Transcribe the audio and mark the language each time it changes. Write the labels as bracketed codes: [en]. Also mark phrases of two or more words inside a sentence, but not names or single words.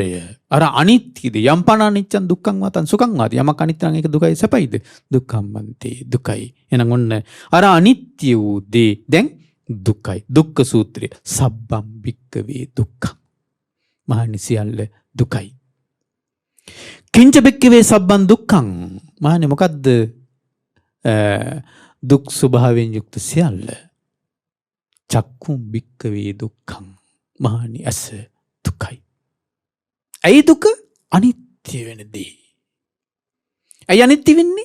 [si] අර අනිත්‍යද [pi] යම්පන අනිච්චං දුක්ඛං වාතං සුඛං වාති. [si] යමක් අනිත්‍ය නම් ඒක දුකයි සැපයිද? දුක්ඛම්මන්තේ දුකයි. එහෙනම් ඔන්න අර අනිත්‍ය වූ දේ දැන් දුකයි. දුක්ඛ සූත්‍රය. [pi] සබ්බම් භික්ඛවේ දුක්ඛං. [si] මහණනි සියල්ල දුකයි. [pi] කිංච භික්ඛවේ සබ්බං දුක්ඛං. [si] මහණනි මොකද්ද දුක් ස්වභාවයෙන් යුක්ත සියල්ල? [pi] චක්කුම් භික්ඛවේ දුක්ඛං. [si] මහණනි ඇස දුකයි. ඇයි දුක? අනිත්‍ය වෙන දේ. ඇයි අනිත්‍ය වෙන්නේ?